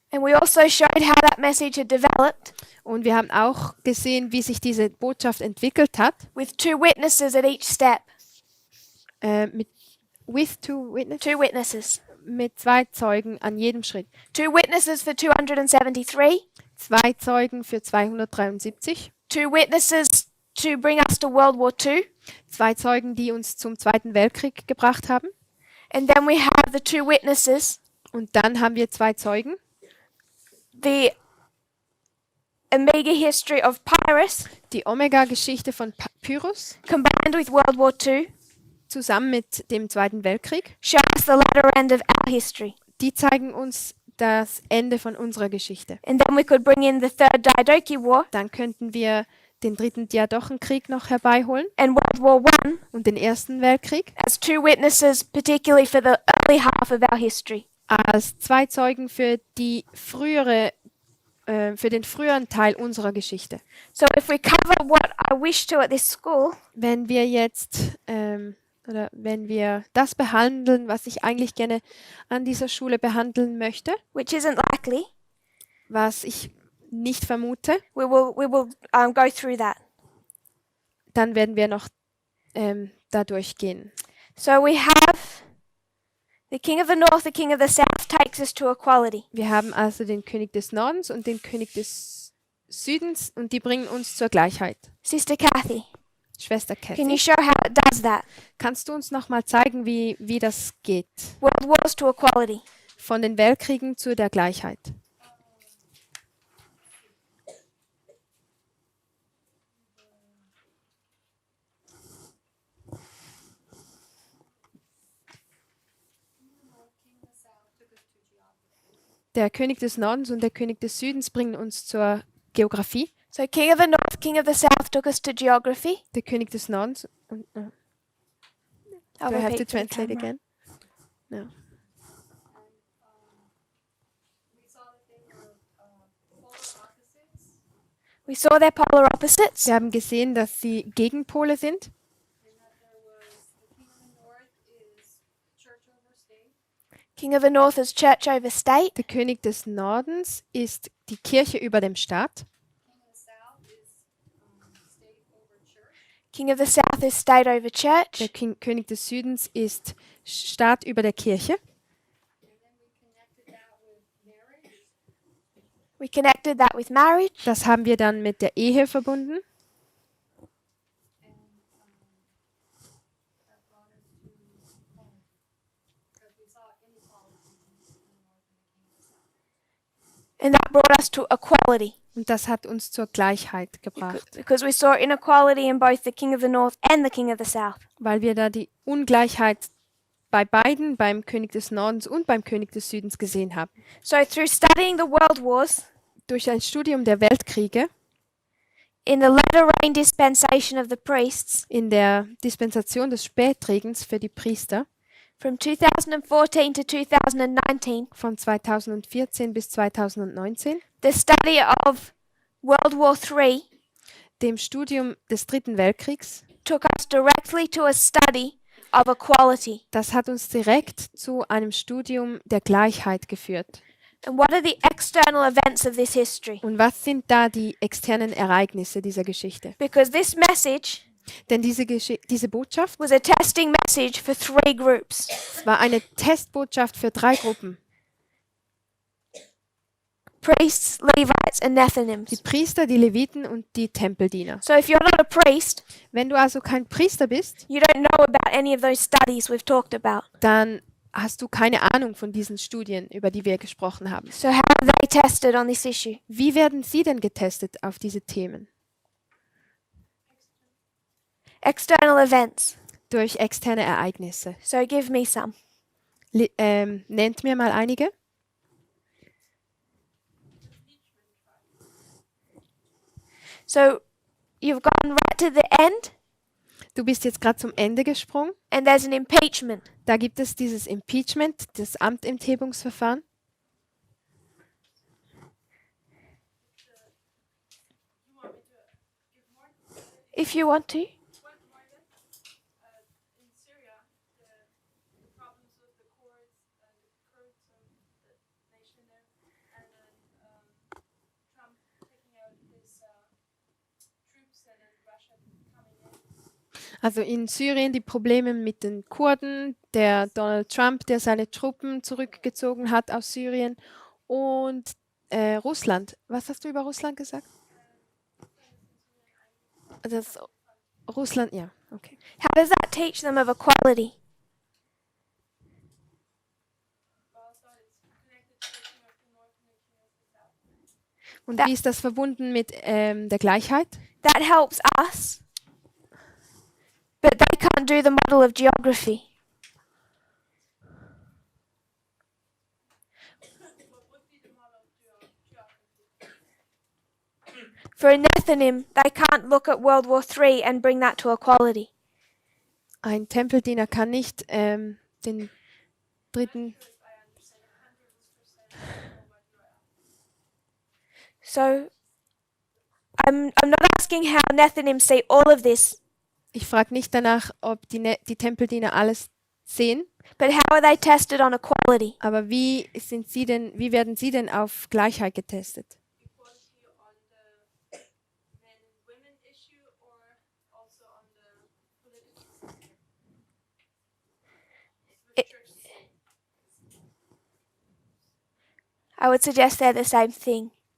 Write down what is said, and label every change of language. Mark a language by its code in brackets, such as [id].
[en] And we also showed how that message had developed [de] Und wir haben auch gesehen, wie sich diese Botschaft entwickelt hat, [en] with two witnesses at each step. with two witnesses, Two witnesses. [de] mit 2 Zeugen an jedem Schritt. [en] Two witnesses for 273. [de] 2 Zeugen für 273, [en] Two witnesses to bring us to World War II. [de] 2 Zeugen, die uns zum Zweiten Weltkrieg gebracht haben. [en] And then we have the two witnesses, [de] Und dann haben wir 2 Zeugen, [en] the Omega history of Pyrrhus [de] die Omega-Geschichte von Pyrrhus [en] combined with World War II [de] zusammen mit dem Zweiten Weltkrieg. [en] show us the latter end of our history. [de] Die zeigen uns das Ende von unserer Geschichte. [en] And then we could bring in the Third Diadochi War [de] Dann könnten wir den 3. Diadochenkrieg noch herbeiholen [en] and World War I [de] und den Ersten Weltkrieg [en] as two witnesses, particularly for the early half of our history. [de] als 2 Zeugen für den früheren Teil unserer Geschichte. [en] So if we cover what I wish to at this school, [de] Wenn wir jetzt oder wenn wir das behandeln, was ich eigentlich gerne an dieser Schule behandeln möchte, [en] which isn't likely, [de] was ich nicht vermute, [en] we will go through that. [de] dann werden wir noch da durchgehen. [en] So we have the king of the north, the king of the south takes us to equality. [de] Wir haben also den König des Nordens und den König des Südens und die bringen uns zur Gleichheit. [en] Sister Kathy, [de] Schwester [en] can you [de] Kathy, [en] show how it does that? [de] kannst du uns nochmal zeigen, wie das geht? [en] World wars to equality. [de] Von den Weltkriegen zu der Gleichheit. Der König des Nordens und der König des Südens bringen uns zur Geografie. [en] So king of the north, king of the south took us to geography. [de] Der König des Nordens und [en] I'll do I have to repeat for the translate camera. again? No. We saw their polar opposites. [de] Wir haben gesehen, dass sie Gegenpole sind. [en] King of the north is church over state. [de] Der König des Nordens ist die Kirche über dem Staat. [en] King of the south is state over [de] Der [en] church. [de] König des Südens ist Staat über der Kirche. [en] We connected that with marriage. [de] Das haben wir dann mit der Ehe verbunden. [en] And that brought us to equality [de] Und das hat uns zur Gleichheit gebracht, [en] because we saw inequality in both the king of the north and the king of the south. [de] weil wir da die Ungleichheit bei beiden, beim König des Nordens und beim König des Südens gesehen haben. [en] So through studying the world wars [de] Durch ein Studium der Weltkriege [en] in the latter rain dispensation of the priests [de] in der Dispensation des Spätregens für die Priester [en] from 2014 to 2019, [de] von 2014 bis 2019, [en] the study of World War III [de] dem Studium des Dritten Weltkriegs. [en] took us directly to a study of equality. [de] Das hat uns direkt zu einem Studium der Gleichheit geführt. [en] And what are the external events of this history? [de] Und was sind da die externen Ereignisse dieser Geschichte? [en] Because this message [de] Denn diese Botschaft [en] was a testing message for 3 groups. [de] war eine Testbotschaft für 3 Gruppen. [en] Priests, Levites, and [de] Die [en] Nethinims. [de] Priester, die Leviten und die Tempeldiener. [en] So if you're not a priest, [de] Wenn du also kein Priester bist, [en] you don't know about any of those studies we've talked about. [de] dann hast du keine Ahnung von diesen Studien, über die wir gesprochen haben. [en] So how are they tested on this issue? [de] Wie werden sie denn getestet auf diese Themen? [en] External events. [de] Durch externe Ereignisse. [en] So give me some. [de] Nennt mir mal einige. [en] So you've gone right to the end, [de] Du bist jetzt gerade zum Ende gesprungen. [en] and there's an impeachment. [de] Da gibt es dieses Impeachment, das Amtenthebungsverfahren. [en] If you want to. In Syria, the problems with the Kurds of the nation there, and then Trump taking out his troops and then Russia coming in. [de] Also in Syrien die Probleme mit den Kurden, der Donald Trump, der seine Truppen zurückgezogen hat aus Syrien und Russland. Was hast du über Russland gesagt? Das Russland, ja, okay. [en] How does that teach them of equality? [de] Und Da- wie ist das verbunden mit der Gleichheit? [en] That helps us, but they can't do the model of geography. For a Nethinim, they can't look at World War III and bring that to equality. [de] Ein Tempeldiener kann nicht den dritten. [en] So I'm not asking how Nethinim see all of this, [de] Ich frage nicht danach, ob die Tempeldiener alles sehen, [en] but how are they tested on equality? [de] aber wie werden sie denn auf Gleichheit getestet? [en] Equality on the men and women issue or also on the political It- I would suggest they're the same thing.